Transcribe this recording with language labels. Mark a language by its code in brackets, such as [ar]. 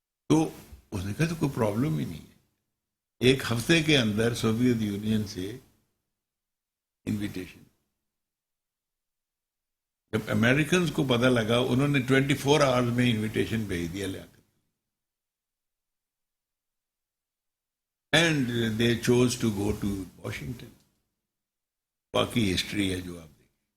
[ur] تو اس نے کہا تو کوئی پرابلم ہی نہیں ہے. 1 ہفتے کے اندر سوویت یونین سے انویٹیشن. جب امریکنز کو پتہ لگا انہوں نے 24 آورز میں انویٹیشن بھیج دیا لیاقت. [en] And they chose to go to Washington. [ur] باقی ہسٹری ہے جو آپ دیکھیں.